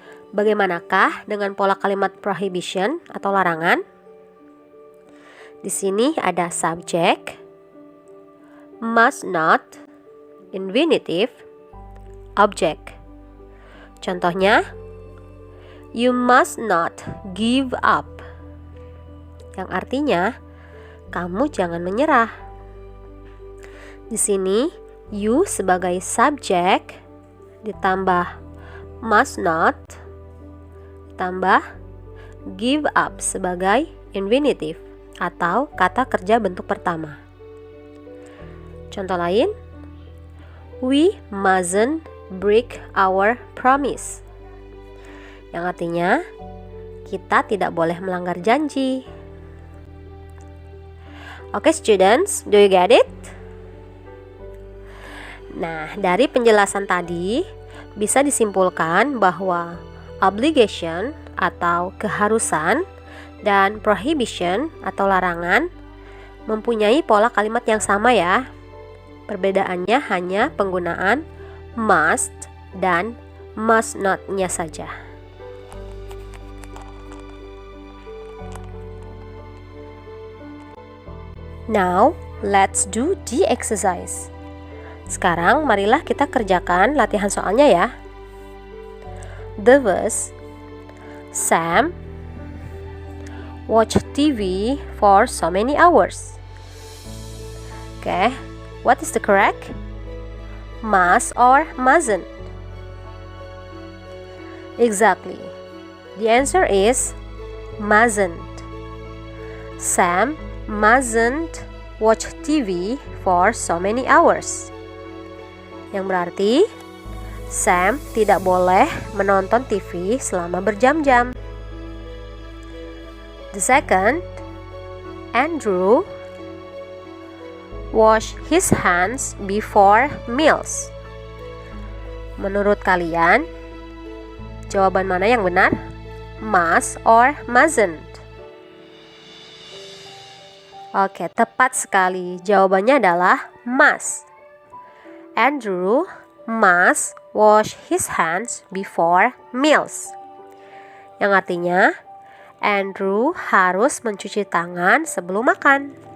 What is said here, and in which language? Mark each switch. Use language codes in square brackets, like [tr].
[id] Bagaimanakah dengan pola kalimat prohibition atau larangan? Di sini ada subject, must not, infinitive, object. Contohnya, [en] you must not give up. [id] Yang artinya, kamu jangan menyerah. Di sini, you sebagai subjek ditambah must not, tambah give up sebagai infinitive atau kata kerja bentuk pertama. Contoh lain, [en] we mustn't break our promise. [id] Yang artinya, kita tidak boleh melanggar janji. [en] Oke, students, do you get it? [id] Nah, dari penjelasan tadi bisa disimpulkan bahwa obligation atau keharusan dan prohibition atau larangan mempunyai pola kalimat yang sama ya. Perbedaannya hanya penggunaan must dan must not-nya saja. [en] Now, let's do the exercise. [id] Sekarang marilah kita kerjakan latihan soalnya ya. [en] The verse, Sam watch TV for so many hours. Okay, what is the correct? Must or mustn't? Exactly. The answer is mustn't. Sam mustn't watch TV for so many hours. [id] Yang berarti Sam tidak boleh menonton TV selama berjam-jam. [en] The second, Andrew wash his hands before meals. [id] Menurut kalian, jawaban mana yang benar? [en] Must or mustn't? [id] Oke, tepat sekali. Jawabannya adalah must. [en] Andrew must wash his hands before meals. [id] Yang artinya, Andrew harus mencuci tangan sebelum makan.